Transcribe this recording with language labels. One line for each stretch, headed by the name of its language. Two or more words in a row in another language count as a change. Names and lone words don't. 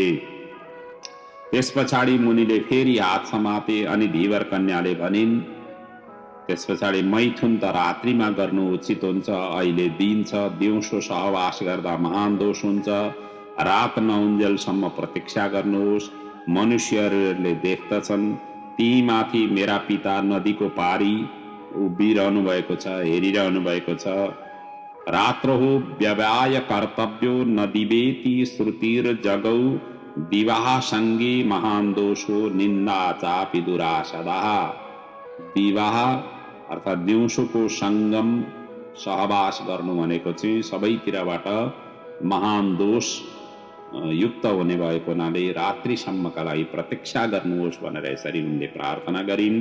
Nepali: त्यस पछाडि मुनिले फेरि हात समाते अनि धीवर कन्याले भनिन्, त्यस पछाडि मैथुन त रात्रिमा गर्नु उचित हुन्छ, अहिले दिन छ, दिउँसो सहवास गर्दा महान दोष हुन्छ। रात नउन्जेलसम्म प्रतीक्षा गर्नुहोस्, मनुष्यहरूले देख्दछन् ती माथि मेरा पिता नदीको पारी उभिरहनु भएको छ, हेरिरहनु भएको छ।
Sanskrit: रात्रो व्यवाय कर्तव्यो नदिवेति श्रुतिर जगौ, विवाह संगी महान दोषो निन्दा चापि दुरासदा।
Nepali: विवाह अर्थात् दिउँसोको सङ्गम सहवास गर्नु भनेको चाहिँ सबैतिरबाट महान दोष युक्त हुने भएको हुनाले रात्रिसम्मका लागि प्रतीक्षा गर्नुहोस् भनेर यसरी उनले प्रार्थना गरिन्।